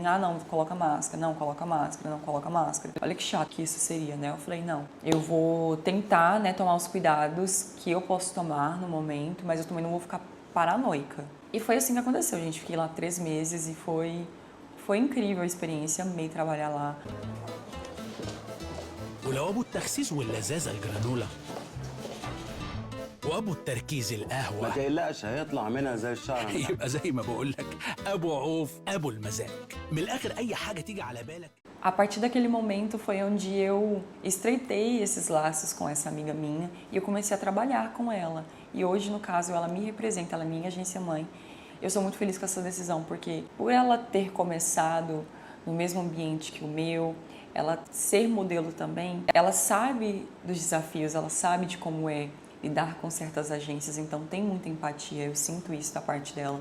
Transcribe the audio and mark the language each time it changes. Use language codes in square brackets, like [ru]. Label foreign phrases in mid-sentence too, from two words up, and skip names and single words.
[pt] Ah, não, coloca máscara, não, coloca máscara, não, coloca máscara. Olha que chato que isso seria, né? Eu falei, não, eu vou tentar, né, tomar os cuidados que eu posso tomar no momento, mas eu também não vou ficar paranoica. E foi assim que aconteceu, gente. Fiquei lá 3 meses e foi incrível a experiência, amei trabalhar lá. [ar] ولو ابو التخسيس واللذاذه الجرانولا وابو التركيز ما القهوه تقلقش هيطلع منها زي الشعر. يبقى زي ما بقول لك ابو عوف ابو المزاج من الاخر اي حاجه تيجي على بالك [pt] A partir daquele momento foi onde eu estreitei esses laços com essa amiga minha e eu comecei a trabalhar com ela. E hoje, no caso, ela me representa, ela é minha agência mãe. Eu sou muito feliz com essa decisão, porque por ela ter começado no mesmo ambiente que o meu, ela ser modelo também, ela sabe dos desafios, ela sabe de como é lidar com certas agências, então tem muita empatia, eu sinto isso da parte dela.